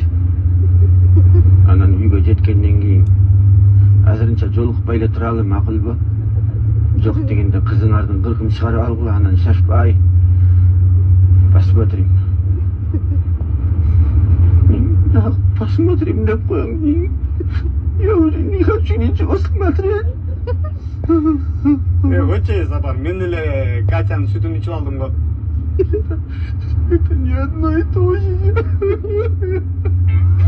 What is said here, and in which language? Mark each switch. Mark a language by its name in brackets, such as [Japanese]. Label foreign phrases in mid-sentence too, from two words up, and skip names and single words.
[Kyrgyz] Анан үйгө жеткенден кийин азырынча жолукпай эле туралы макулбу? Жок дегенде кызыңардын кыркын чыгарып алгыла, анан шашпай посмотрим. Посмотрим деп коем. [Russian] Я уже не хочу ничего смотреть. [Kyrgyz] Өче, Сапар, мен эле Катянын сүтүн ичип алдым го. [Russian] Это не одно и то же.